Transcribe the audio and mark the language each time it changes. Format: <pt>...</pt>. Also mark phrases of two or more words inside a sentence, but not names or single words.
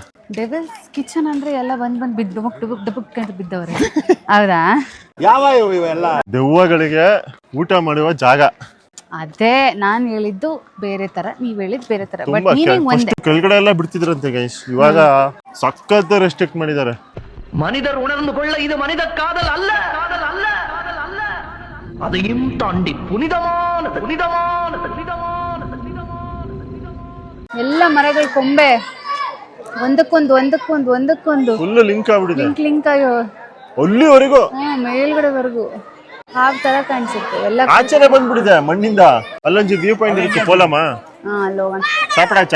<kn>ಡೆವಿಲ್ಸ್ ಕಿಚನ್ ಅಂದ್ರೆ ಎಲ್ಲ ಬಂದ್ ಬಿದ್ದು ಡಬಕ್ ಅಂತ ಬಿದ್ದವ್ರೆ. ಹೌದಾ? ಯಾವ ಇವೆಲ್ಲ ದೆವ್ವಗಳಿಗೆ ಊಟ ಮಾಡುವ ಜಾಗ. ಅದೇ ನಾನ್ ಹೇಳಿದ್ದು ಬೇರೆ ತರ, ನೀವ್ ಹೇಳಿದ್ ಬೇರೆ ತರ. ಬಟ್ ತುಂಬಾ ನೀವಿಂಗ್ ಒಂದೇ. ಕೆಳಗಡೆ ಎಲ್ಲ ಬಿಡ್ತಿದ್ರಂತೆ ಗೈಸ್, ಇವಾಗ ಸಖತ್ ರೆಸ್ಟ್ರಿಕ್ಟ್ ಮಾಡಿದ್ದಾರೆ.</kn> <ta>மனிதர் உணர்ந்து கொள்ள இது மனித காதல் அல்ல, காதல் அல்ல, காதல் அல்ல. அதையும் தாண்டி புனிதமானது, புனிதமானது, புனிதமானது, புனிதமானது.</ta> <kn>ಎಲ್ಲ ಮರಗಳ ಕೊಂಬೆ ಒಂದಕ್ಕೊಂದು ಫುಲ್ ಲಿಂಕ್ ಆಗ್ಬಿಟ್ಟಿದೆ. ಲಿಂಕ್ ಆಗಿ ಅಲ್ಲಿವರೆಗೂ ಮೇಲ್ಗಡೆವರೆಗೂ ಹಾವ್ ತರ ಕಾಣಿಸುತ್ತೆ ಎಲ್ಲ. ಆಚೆನೆ ಬಂದ್ಬಿಟ್ಟಿದೆ ಮಣ್ಣಿಂದ. ಅಲ್ಲೊಂದು</kn> <en>view point</en> <kn>ಇರುತ್ತೆ, ಪೋಲಮ್ಮ ಅಲ್ಲೋಗಣ ಸಾಪಡಾಚಾ</kn>